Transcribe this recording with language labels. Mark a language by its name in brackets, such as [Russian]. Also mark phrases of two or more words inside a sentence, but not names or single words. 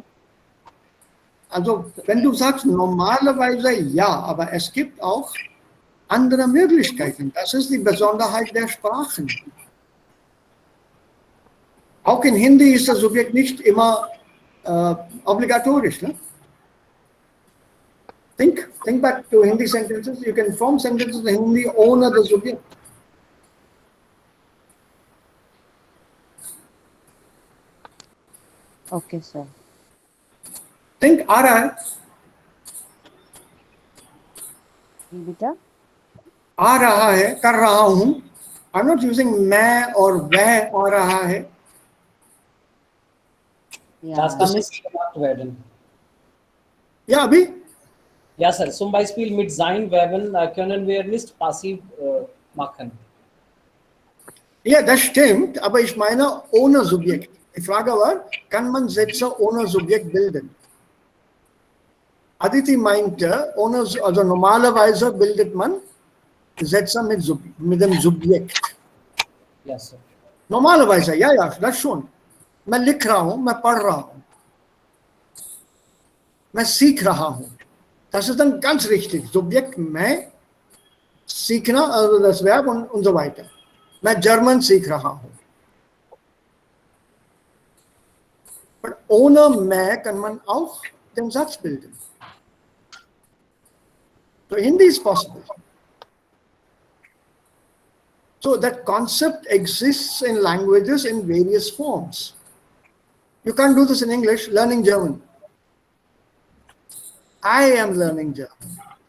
[German] Also, wenn du sagst normalerweise ja, aber es gibt auch andere Möglichkeiten. Das ist die Besonderheit der Sprachen. Auch in Hindi ist das Subjekt nicht immer obligatorisch. Ne? [English] Think back to Hindi sentences. You can form sentences in Hindi ohne the subject. Okay, sir. [Hindi] Think आ रहा है, बेटा आ रहा है, कर रहा हूं. [English] I'm not using [Hindi] मैं और वह आ रहा है. [German] Das kann nicht gemacht werden. Ja, अभी Ja, Sir. Zum Beispiel mit sein Verben können wir nicht passiv machen. ja, das stimmt, aber ich meine ohne Subjekt. Die Frage war, kann man Sätze ohne Subjekt bilden? Aditi meinte, also normalerweise bildet man Sätze mit dem Subjekt. [English] Yes, sir. [German] normalerweise, ja, das schon. [Hindi] मैं लिख रहा हूं, मैं पढ़ रहा हूं, मैं सीख रहा हूं. [German] Das ist dann ganz richtig. [Hindi] Subjekt मैं, सीखना, [German] also das Verb und so weiter. [Hindi] मैं German सीख रहा हूँ. [German] Aber ohne मैं kann man auch den Satz bilden. [English] So Hindi is possible. So that concept exists in languages in various forms. You can't do this in English, learning German. I am learning German.